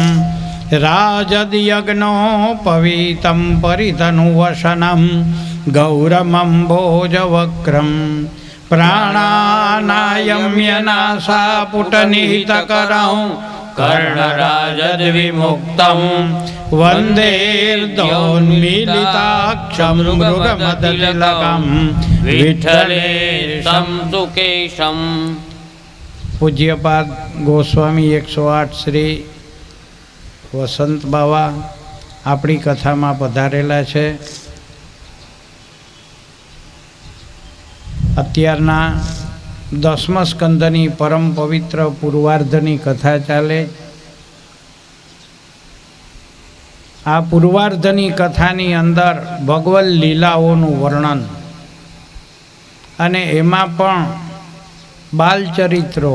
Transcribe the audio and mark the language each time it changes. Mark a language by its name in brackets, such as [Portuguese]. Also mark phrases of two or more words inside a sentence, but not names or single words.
[Sanskrit] राजद्यग्नोपवीतं परितनुवसनं गौरमम्भोजवक्रं प्राणानायम्यनासापुटनिहितकरं कर्णराजद्विमुक्तं वन्देर्दोन्मीलिताक्षं मृगमदतिलकं विठ्ठलेशं सुकेशं। [Gujarati] पूज्यपाद गोस्वामी 108 श्री वसंत बावा આપણી કથામાં પધારેલા છે। અત્યારના 10મા સ્કંદની પરમ પવિત્ર પૂર્વાર્ધની કથા ચાલે। આ પૂર્વાર્ધની કથાની અંદર ભગવદ લીલાઓનું વર્ણન અને એમાં પણ બાલચરિત્રો।